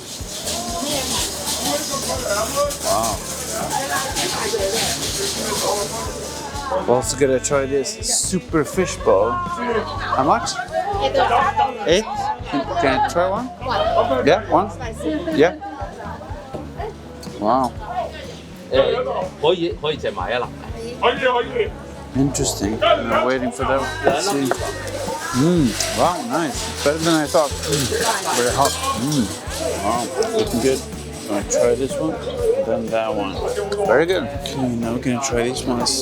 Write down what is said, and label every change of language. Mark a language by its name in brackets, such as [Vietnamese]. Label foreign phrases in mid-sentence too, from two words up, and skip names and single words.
[English] Wow. Also gonna try this super fish ball. How much? 8. Can I try one? Yeah, one. Yeah. Wow. [Cantonese] 可以隻買一粒。 [English] Interesting. I'm waiting for that. Let's see. Wow, nice. Better than I thought. Very hot. Wow, looking good. I'm gonna try this one, then that one. Very good. Okay, now we're gonna try these ones.